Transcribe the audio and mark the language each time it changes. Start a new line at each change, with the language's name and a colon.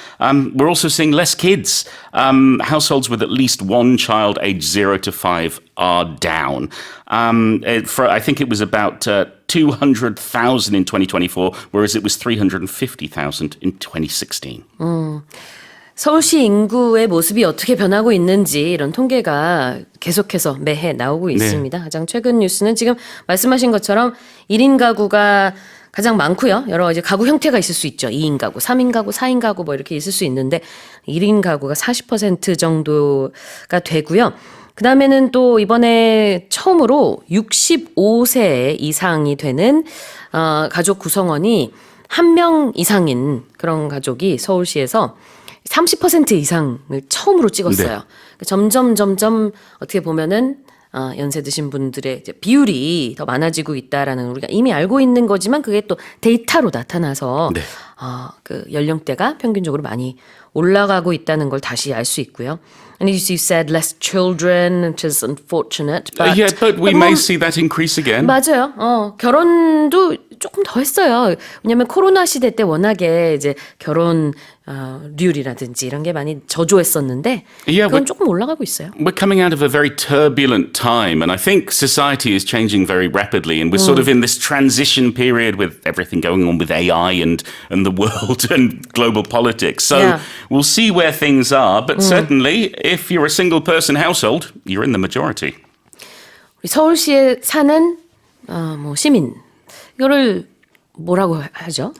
English: We're also seeing less kids. Households with at least one child aged 0 to 5 are down. I think it was about 200,000 in 2024, whereas it was 350,000 in 2016.
Korean: 서울시 인구의 모습이 어떻게 변하고 있는지 이런 통계가 계속해서 매해 나오고 있습니다. 가장 최근 뉴스는 지금 말씀하신 것처럼 1인 가구가 가장 많고요. 여러 가지 가구 형태가 있을 수 있죠. 2인 가구, 3인 가구, 4인 가구 뭐 이렇게 있을 수 있는데 1인 가구가 40% 정도가 되고요. 그 다음에는 또 이번에 처음으로 65세 이상이 되는 가족 구성원이 1명 이상인 그런 가족이 서울시에서 30% 이상을 처음으로 찍었어요. 네. 점점 어떻게 보면은 연세 드신 분들의 이제 비율이 더 많아지고 있다라는 우리가 이미 알고 있는 거지만 그게 또 데이터로 나타나서 네. 그 연령대가 평균적으로 많이 올라가고 있다는 걸 다시 알 수 있고요.
English: And as you said, less children, which is unfortunate. But, Yeah, but we may see that increase again.
Korean: 맞아요. 결혼도 조금 더 했어요. 왜냐하면 코로나 시대 때 워낙에 이제 결혼 률이라든지 이런 게 많이 저조했었는데 그건 조금 올라가고 있어요.
English: We're coming out of a very turbulent time, and I think society is changing very rapidly, and we're sort of in this transition period with everything going on with AI and the world and global politics. So we'll see where things are, but certainly if you're a single-person household, you're in the majority.
Korean: 우리 서울시에 사는 뭐 시민 이거를 뭐라고 하죠?